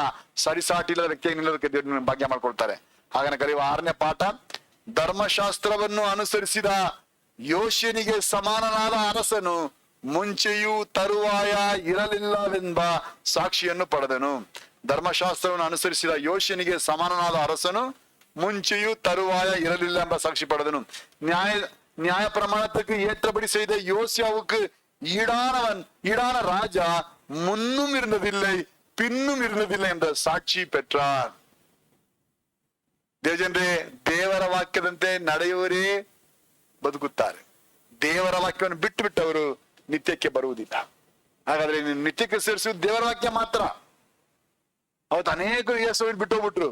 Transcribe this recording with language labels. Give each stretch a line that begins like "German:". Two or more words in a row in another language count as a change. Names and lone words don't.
Kannada: ಸರಿಸಾಟಿ ಇಲ್ಲದ ವ್ಯಕ್ತಿಯಾಗಿ ನಿಲ್ಲೋದಕ್ಕೆ ದೇವರು ಭಾಗ್ಯ ಮಾಡ್ಕೊಳ್ತಾರೆ. ಹಾಗನ ಕರೆಯುವ 6ನೇ ಪಾಠ, ಧರ್ಮಶಾಸ್ತ್ರವನ್ನು ಅನುಸರಿಸಿದ ಯೋಶಿಯನಿಗೆ ಸಮಾನನಾದ ಅರಸನು ಮುಂಚೆಯೂ ತರುವಾಯ ಇರಲಿಲ್ಲವೆಂಬ ಸಾಕ್ಷಿಯನ್ನು ಪಡೆದನು. ಧರ್ಮಶಾಸ್ತ್ರವನ್ನು ಅನುಸರಿಸಿದ ಯೋಶಿಯನಿಗೆ ಸಮಾನನಾದ ಅರಸನು ಮುಂಚೆಯೂ ತರುವಾಯ ಇರಲಿಲ್ಲ ಎಂಬ ಸಾಕ್ಷಿ ಪಡೆದನು.
Tamil: நியாய பிரமாணத்துக்கு ஏற்றபடி செய்த யோசியாவுக்கு ஈடான ராஜா முன்னும் இருந்ததில்லை பின்னும் இருந்ததில்லை என்ற ಸಾಕ್ಷಿ பெற்றார்.
Kannada: ದೇವಜನರೇ, ದೇವರ ವಾಕ್ಯದಂತೆ ನಡೆಯುವವರೇ ಬದುಕುತ್ತಾರೆ. ದೇವರ ವಾಕ್ಯವನ್ನು ಬಿಟ್ಟು ಬಿಟ್ಟವರು ನಿತ್ಯಕ್ಕೆ ಬರುವುದಿಲ್ಲ. ಹಾಗಾದ್ರೆ ನೀನು ನಿತ್ಯಕ್ಕೆ ಸೇರಿಸುವುದು ದೇವರ ವಾಕ್ಯ ಮಾತ್ರ. ಅವತ್ತು ಅನೇಕರು ಯೇಸು ಬಿಟ್ಟು ಹೋಗ್ಬಿಟ್ರು.